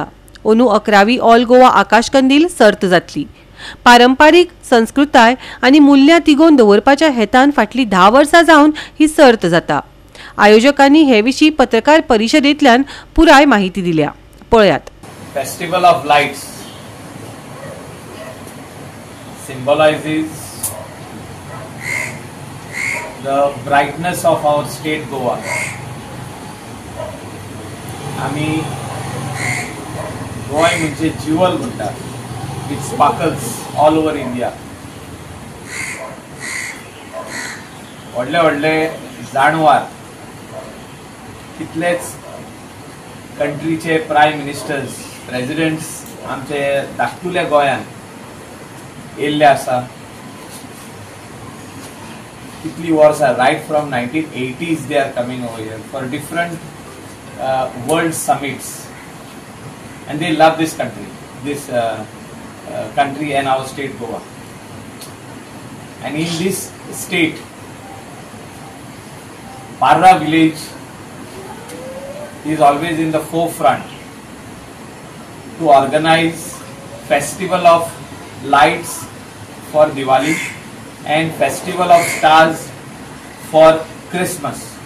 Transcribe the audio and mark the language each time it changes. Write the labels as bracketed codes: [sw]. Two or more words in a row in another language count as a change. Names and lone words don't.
[kok] अंदू 11वी ऑल गोवा आकाश कंदील सर्त जातली। पारंपारीक संस्कृताय आनी मुल्यां तिगोवन दवरपाच्या हेतान फाटली 10 वर्सां जावन ही सर्त जाता। आयोजकांनी हे विशीं पत्रकार परिशदेंतल्यान पुराय माहिती दिल्या। पळयात। [en] festival of lights symbolizes the brightness of our state Goa. [kok] आमी गोंय म्हणजे ज्युअल म्हणटात, [en] which sparkles all over India. [kok] व्हडले व्हडले जाणवार कितलेच कंट्रीचे [en] prime ministers presidents [kok] आमचे धाकटुल्या गोंयान येल्ले आसा। कितली वर्सां [en] right from 1980s they are coming over here for different world summits and they love this country and our state Goa. And in this state Parra village is always in the forefront to organize festival of lights for Diwali and festival of stars for Christmas.